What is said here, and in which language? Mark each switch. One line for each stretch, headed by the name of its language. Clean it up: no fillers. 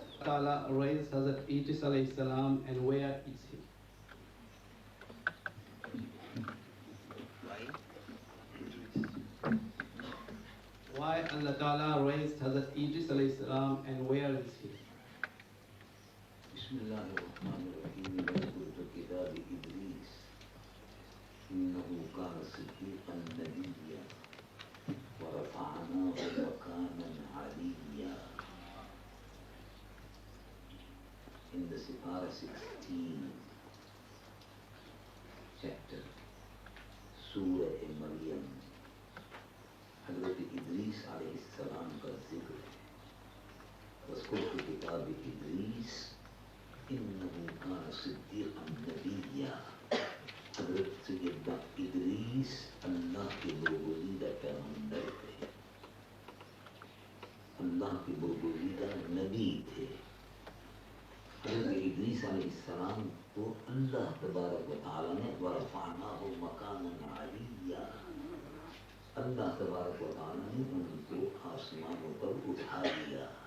English: Allah raised Hazrat Idris alayhi salam, and where is he? Why Allah Ta'ala raised Hazrat Idris alayhi salam, and where is he?
Arabic: بسم الله الرحمن الرحيم واذكر كتاب إدريس إنه كان صديقا نبيا ورفعناه مكانا عليا.
English: In the Sipara 16 chapter, Surah Maryam,
Urdu: حضرت ادریس علیہ السلام کا ذکر ہے.
Arabic: واذکر فی کتاب ادریس انہ کان صدیقا نبیا.
Urdu: حضرت سیدنا ادریس اللہ کے برگزیدہ پیغمبر تھے، اللہ کے برگزیدہ نبی تھے. حضرت ادریس علیہ السلام کو اللہ تبارک و تعالی نے
Arabic: ورفعناہ مکانا علییا،
Urdu: اللہ تبارک و تعالی نے ان کو آسمانوں پر اٹھا دیا.